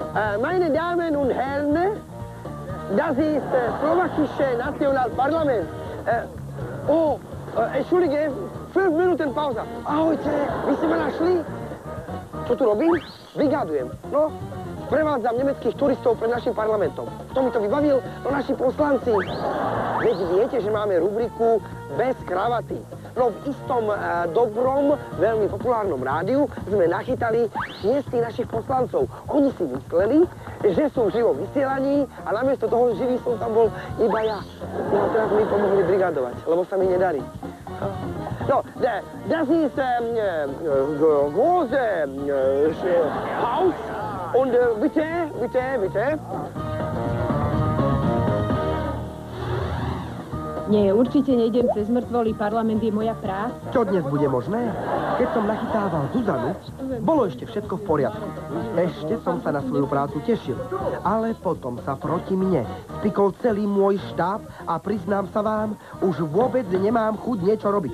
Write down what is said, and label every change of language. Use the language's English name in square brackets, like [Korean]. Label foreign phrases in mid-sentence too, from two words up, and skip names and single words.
[German] meine Damen und Herren, das ist slowakische Nationalparlament. Entschuldige, 5 Minuten Pauza. [Slovak] Ahojte, vy ste ma našli? Čo tu robím? Brigádujem. No, prevádzam nemeckých turistov pred našim parlamentom. Kto mi to vybavil? No, naši poslanci. Veď viete, že máme rubriku Bez kravaty. No v istom dobrom, veľmi populárnom rádiu sme nachytali 6 našich poslancov. Oni si mysleli, že sú v živom vysielaní a namiesto toho živý som tam bol iba ja. No a teraz mi pomohli brigadovať, lebo sa mi nedarí. No, [German] das ist große Haus und bitte. [Slovak] Nie, určite nejdem cez mŕtvoly, parlament je moja práca. Čo dnes bude možné? Keď som nachytával Zuzanu, bolo ešte všetko v poriadku. Ešte som sa na svoju prácu tešil. Ale potom sa proti mne spikol celý môj štáb a priznám sa vám, už vôbec nemám chuť niečo robiť.